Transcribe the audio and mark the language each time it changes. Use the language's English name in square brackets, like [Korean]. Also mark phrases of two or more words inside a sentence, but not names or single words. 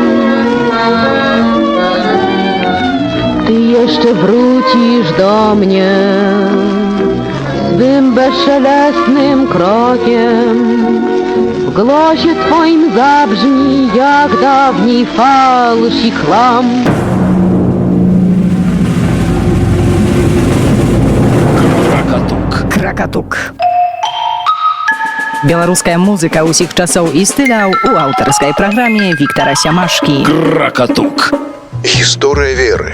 [Polish] Ty jeszcze wrócisz do mnie swym bezszelestnym krokiem. W głosie Twoim zabrzmi jak dawniej falsz i klam. [Belarusian] Кракатук. Беларуская музыка ўсіх часоў і стыляў у аўтарскай праграме Віктара Сямашкі. Кракатук. Гісторыя Веры.